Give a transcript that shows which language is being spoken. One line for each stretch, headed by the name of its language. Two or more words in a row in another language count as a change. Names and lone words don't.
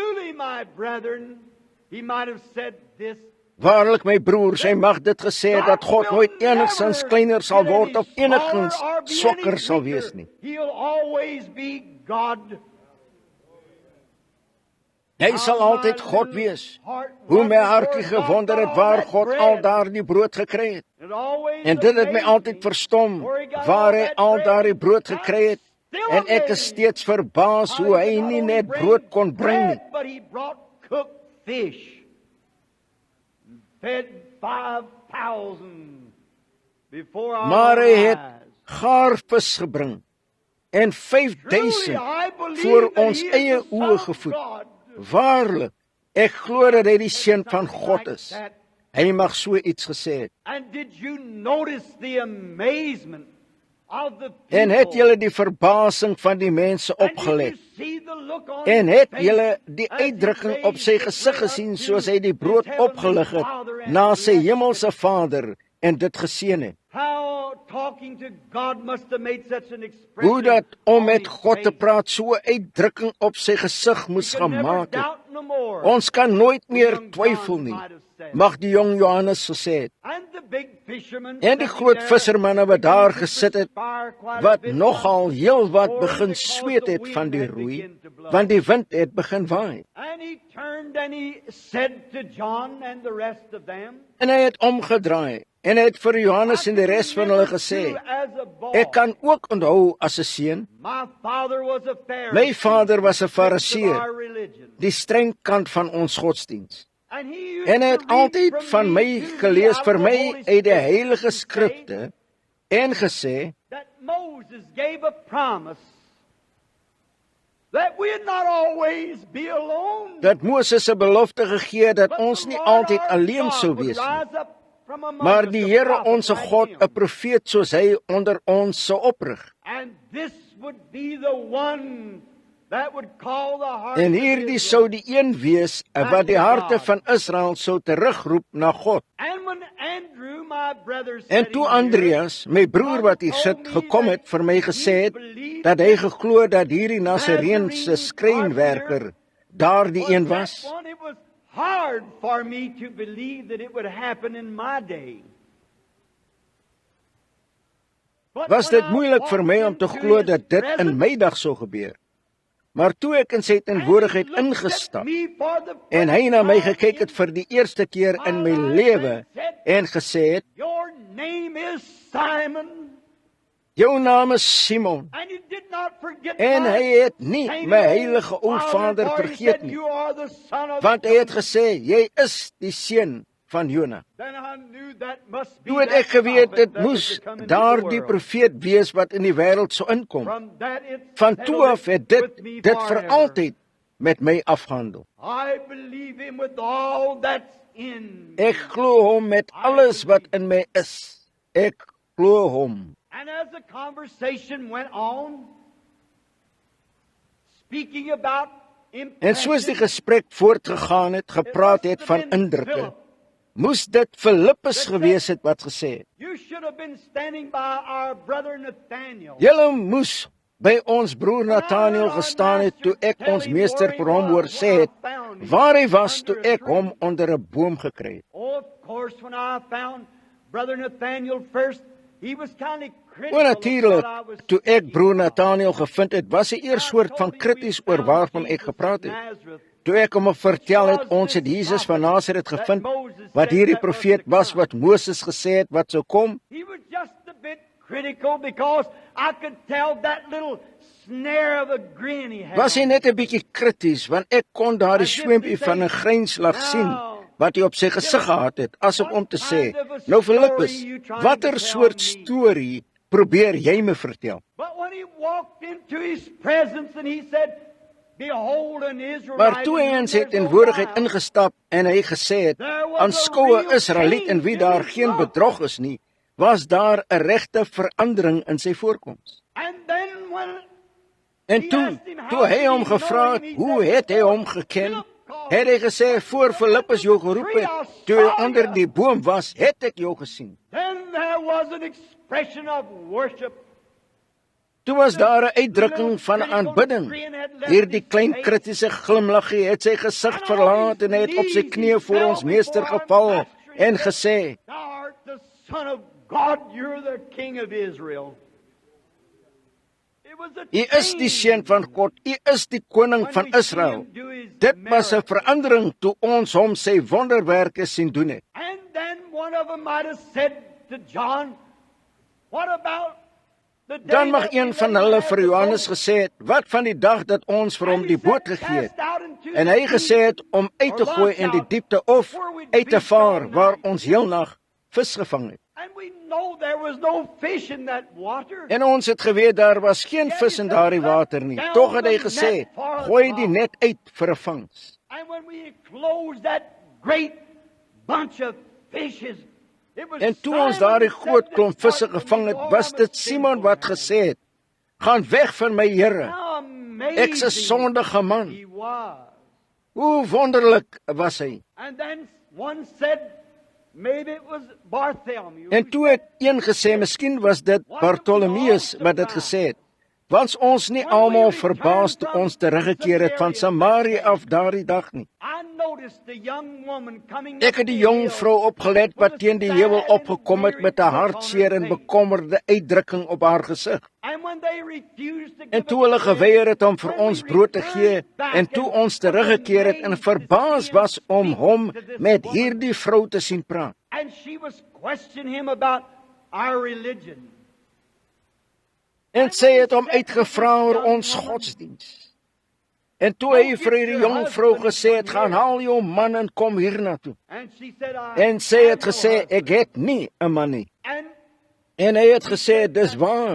Afrikaans: Waarlik my broers, hy mag dit gesê het dat God nooit enigsins kleiner sal word of enigins swakker sal wees nie. Hy sal altyd God wees. Hoe my hartjie gewonder het waar God al daardie brood gekry het. En dit het my altyd verstom, waar hy al daardie brood gekry het. En ek is steeds verbaas hoe hy nie net brood kon bring nie.
English: But he brought cooked fish. Fed 5,000 before our
Afrikaans: Maar hy het
English: eyes.
Afrikaans: gaarvis gebring en 5,000 voor ons eie oë gevoed. Waarlik, ek glo dat hy die seun van God is. Hy mag so iets gesê het.
English: And did you notice the amazement of the people?
Afrikaans: En het julle die verbasing van die mense
English: And did
Afrikaans: opgelet?
English: you see the look on
Afrikaans: En
English: his
Afrikaans: het
English: face
Afrikaans: julle die
English: as he
Afrikaans: uitdrukking op sy
English: raised the
Afrikaans: gesig
English: bread
Afrikaans: gesien
English: up to
Afrikaans: soos hy die brood
English: his heavenly
Afrikaans: opgelig
English: Father
Afrikaans: het
English: and
Afrikaans: na sy
English: blessed
Afrikaans: hemelse
English: it?
Afrikaans: Vader en dit geseën het?
English: How talking to God must have made such an expression
Afrikaans: Hoe dat om
English: on
Afrikaans: met
English: his
Afrikaans: God te
English: face.
Afrikaans: praat so 'n uitdrukking op sy gesig moes
English: You can never
Afrikaans: gemaak het.
English: doubt no more.
Afrikaans: Ons kan nooit meer
English: Young
Afrikaans: twyfel
English: John
Afrikaans: nie,
English: might have said.
Afrikaans: mag die jong Johannes gesê het.
English: And the big fishermen
Afrikaans: En die
English: sitting
Afrikaans: groot
English: there
Afrikaans: vissermanne wat daar
English: began to
Afrikaans: gesit het,
English: perspire quite a
Afrikaans: wat
English: bit
Afrikaans: nogal heel wat
English: more
Afrikaans: begin
English: because
Afrikaans: sweet
English: the
Afrikaans: het
English: wind
Afrikaans: van die
English: had
Afrikaans: roei,
English: begun to blow.
Afrikaans: want die wind het begin waai.
English: And he turned and he said to John and the rest of them,
Afrikaans: En hy het omgedraai en hy het vir Johannes en die res van hulle gesê, ek kan ook onthou as 'n seun,
English: My father was a Pharisee,
Afrikaans: my vader was 'n
English: strict of
Afrikaans: Fariseer,
English: our religion.
Afrikaans: die streng kant van ons godsdiens.
English: And he used
Afrikaans: En hy
English: to
Afrikaans: het
English: read
Afrikaans: altyd
English: from
Afrikaans: van
English: me
Afrikaans: my
English: to me
Afrikaans: gelees
English: out
Afrikaans: vir
English: of the
Afrikaans: my
English: Holy
Afrikaans: uit die
English: Scriptures
Afrikaans: heilige
English: and say
Afrikaans: skrifte en gesê,
English: that Moses gave a promise that we'd not always be alone.
Afrikaans: dat Moses 'n belofte gegee het dat
English: But
Afrikaans: ons
English: the
Afrikaans: nie
English: Lord
Afrikaans: altyd
English: our
Afrikaans: alleen
English: God
Afrikaans: sou
English: would
Afrikaans: wees nie.
English: rise up from among
Afrikaans: Maar
English: us
Afrikaans: die
English: a
Afrikaans: Here
English: prophet
Afrikaans: onse
English: like
Afrikaans: God,
English: him.
Afrikaans: 'n profeet soos hy onder ons sou oprig.
English: And this would be the one that would call the heart
Afrikaans: En
English: of
Afrikaans: hierdie
English: Israel.
Afrikaans: sou die een wees wat die harte van Israel sou terugroep na God.
English: And when Andrew, my brother,
Afrikaans: En
English: sitting
Afrikaans: toe
English: here,
Afrikaans: Andreas, my broer wat hier sit, gekom het vir my gesê het dat hy geglo dat hierdie Nasareense skrynwerker daardie een was,
English: that one, it was hard for me to believe that it would happen in my day. But
Afrikaans: was
English: when
Afrikaans: dit
English: I
Afrikaans: moeilik vir my om te
English: walked
Afrikaans: glo
English: into
Afrikaans: dat
English: his
Afrikaans: dit in
English: presence,
Afrikaans: my dag sou gebeur. Maar toe ek in sy teenwoordigheid ingestap en hy na my gekyk het vir die eerste keer in my lewe en gesê het,
English: Your name is Simon.
Afrikaans: jou naam is Simon,
English: And he did not forget
Afrikaans: en
English: my
Afrikaans: hy het nie
English: sainted
Afrikaans: my
English: old
Afrikaans: heilige ou vader
English: for he
Afrikaans: vergeet
English: said,
Afrikaans: nie,
English: You are the son of
Afrikaans: want hy het
English: Jonah.
Afrikaans: gesê, jy is die seun van Jona.
English: Then I knew that must be
Afrikaans: Toe het
English: that
Afrikaans: ek geweet,
English: prophet
Afrikaans: dit
English: that
Afrikaans: moes
English: would come into
Afrikaans: daardie
English: the world.
Afrikaans: profeet wees wat in die wêreld sou inkom.
English: From that it
Afrikaans: Van
English: settled
Afrikaans: toe af het
English: it
Afrikaans: dit
English: with me
Afrikaans: vir
English: forever.
Afrikaans: altyd met my afgehandel.
English: I believe him with all that's in me.
Afrikaans: Ek glo hom met alles wat in my is. Ek glo hom.
English: And as the conversation went on, speaking about
Afrikaans: En soos die
English: impressions,
Afrikaans: gesprek voortgegaan het, gepraat het van indrukke, moes dit Filippus gewees het wat gesê het.
English: You should have been standing by our brother Nathaniel.
Afrikaans: Julle moes by ons broer Nathaniel gestaan het toe ek ons meester vir hom hoor sê het, waar hy was toe ek hom onder 'n boom gekry het.
English: Oh, of course, when I found brother Nathaniel first, he was kind of critical
Afrikaans: O
English: of
Afrikaans: natuurlik,
English: what I was
Afrikaans: toe ek
English: speaking
Afrikaans: broer
English: about.
Afrikaans: Nathaniel gevind het, was hy eers soort van krities oor waarvan ek gepraat het. Toe ek hom vertel het, ons het Jesus van Nasaret gevind, wat hierdie profeet was wat Moses gesê het wat sou kom,
English: He was just a bit critical because I could tell that little snare of a grin he had.
Afrikaans: was hy net 'n bietjie krities, want ek kon daardie swempie van 'n grynslag sien wat hy op sy gesig gehad het, asof om te sê, nou Filippus, watter soort storie probeer jy me vertel?
English: But when he walked into his presence and he said, Behold an Israelite.
Afrikaans: Maar toe hy in sy teenwoordigheid ingestap en hy gesê het, aanskou 'n Israeliet in wie daar geen bedrog is nie, was daar 'n regte verandering in sy voorkoms.
English: And then when
Afrikaans: En toe hy hom gevra het, hoe het hy hom geken? Het hy gesê, voor Filippus jou geroep het, toe hy onder die boom was, het ek jou gesien.
English: then there was an expression of worship.
Afrikaans: Toe was daar 'n uitdrukking van aanbidding. Hierdie klein kritiese glimlaggie het sy gesig verlaat en hy het op sy knieë voor ons meester geval en gesê,
English: Thou art the Son of God, you're the King of Israel.
Afrikaans: U is die seun van God, u is die koning van Israel. Dit was 'n verandering toe ons hom sy wonderwerke sien doen het.
English: And then one of them might have said to John, what about the day
Afrikaans: Dan mag
English: that
Afrikaans: een
English: we
Afrikaans: van
English: let
Afrikaans: hulle
English: him
Afrikaans: vir
English: have the
Afrikaans: Johannes
English: boat?
Afrikaans: gesê het, wat van die dag dat ons vir hom
English: And
Afrikaans: die
English: he
Afrikaans: boot
English: said,
Afrikaans: gegee het,
English: "Cast out into
Afrikaans: en
English: the
Afrikaans: hy
English: deep,
Afrikaans: gesê het om uit te gooi in die diepte of uit te vaar waar ons heel nag vis gevang het.
English: And we know there was no fish in that water.
Afrikaans: En ons het geweet daar was geen vis in daardie water nie. Tog het hy gesê, gooi die net uit vir 'n vangs.
English: And when we closed that great bunch of fishes, it was
Afrikaans: En toe ons
English: Simon
Afrikaans: daardie
English: that
Afrikaans: groot
English: said,
Afrikaans: klomp visse
English: "Depart from
Afrikaans: gevang
English: me,
Afrikaans: het,
English: Lord,
Afrikaans: was
English: I'm a
Afrikaans: dit Simon
English: sinful
Afrikaans: wat
English: man."
Afrikaans: gesê het, gaan weg van my Here,
English: How
Afrikaans: ek's 'n
English: amazing
Afrikaans: sondige man.
English: he was.
Afrikaans: Hoe wonderlik was hy.
English: And then one said, maybe it was Bartholomew.
Afrikaans: En toe het een gesê, miskien was dit Bartolomeus wat dit gesê het. Was ons nie almal verbaas toe ons teruggekeer het van Samaria af daardie dag nie.
English: I noticed the young woman coming
Afrikaans: Ek het die jong vrou opgelet wat teen die heuwel opgekom het met 'n hartseer en bekommerde uitdrukking op haar gesig. En toe hulle geweier het om vir ons brood te gee en toe ons teruggekeer het en verbaas was om hom met hierdie vrou te sien praat.
English: And she was questioning him about our religion.
Afrikaans: En sy het hom uitgevra oor ons godsdiens. En toe hy vir die jong vrou gesê het, gaan haal jou man en kom hiernatoe.
English: And she said,
Afrikaans: En sy het gesê, ek het nie 'n man nie. En hy het gesê, dis waar.